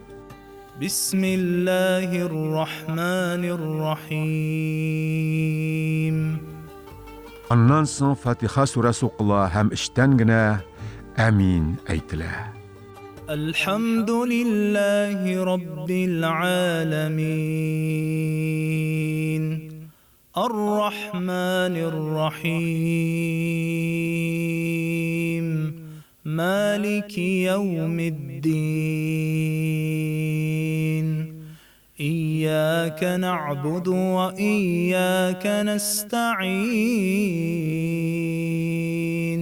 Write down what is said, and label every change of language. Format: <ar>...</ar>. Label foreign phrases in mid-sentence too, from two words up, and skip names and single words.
<ar>بسم الله الرحمن الرحيم.</ar> <crh>Ondan soň Fatiha suresi oqula hem işten gine amin aytila.</crh> <ar>الحمد لله رب العالمين. الرحمن الرحيم. مالك يوم الدين. إياك نعبد وإياك نستعين.</ar>